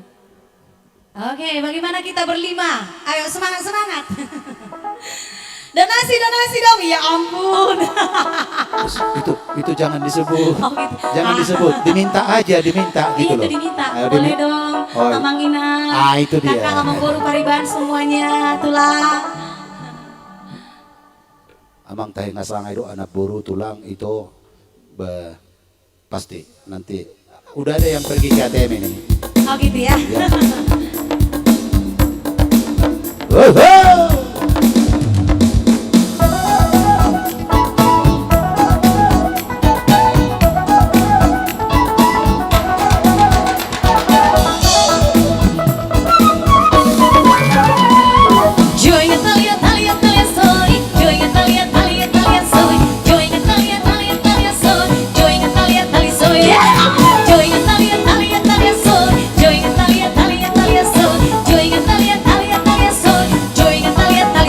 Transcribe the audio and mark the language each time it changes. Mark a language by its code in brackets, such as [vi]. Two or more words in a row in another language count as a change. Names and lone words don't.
[id] Oke, bagaimana kita berlima? Ayo semangat. Donasi dong, ya ampun. Itu jangan disebut. Oh, gitu. Jangan disebut, diminta gitu Iya loh. itu diminta, Ayo, boleh dong. Oh, Amang Ina, itu dia. Kakak Amang Boru Pariban semuanya, tulang. Amang tahe ngasang itu anak boru tulang itu pasti nanti udah ada yang pergi ke ATM ini. Oh gitu ya. Ya. Woho! Joy Natalia soy, Joy Natalia soy, Joy Natalia soy, Joy Natalia soy, Joy Natalia soy, Joy Natalia soy, Joy Natalia soy, Joy Natalia